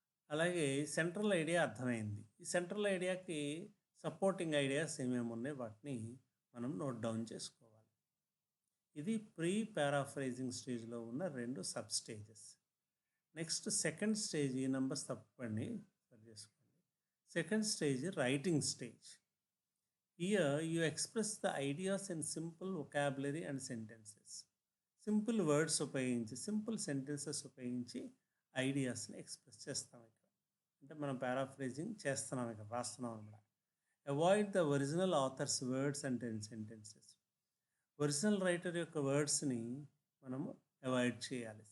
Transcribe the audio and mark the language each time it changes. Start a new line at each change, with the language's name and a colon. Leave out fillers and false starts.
Telugu: అలాగే central idea అర్థమైంది, ఈ సెంట్రల్ ఐడియాకి సపోర్టింగ్ ఐడియాస్ ఏమేమి ఉన్నాయి వాటిని మనం నోట్ డౌన్ చేసుకోవాలి. ఇది ప్రీ పారాఫ్రైజింగ్ స్టేజ్లో ఉన్న రెండు sub stages. Next second stage, ఈ నెంబర్స్ తప్పండి సరి చేసుకోండి. Second stage writing stage.
English: Here you express the ideas in simple vocabulary and sentences.
Telugu: Simple words ఉపయోగించి, సింపుల్ సెంటెన్సెస్ ఉపయోగించి ఐడియాస్ని ఎక్స్ప్రెస్ చేస్తాం ఇక్కడ. అంటే మనం పారాఫ్రైజింగ్ చేస్తున్నాం, ఇక్కడ రాస్తున్నాం అన్నమాట.
English: Avoid the original author's words and sentences.
Telugu: Original writer యొక్క వర్డ్స్ని మనము అవాయిడ్ చేయాలి.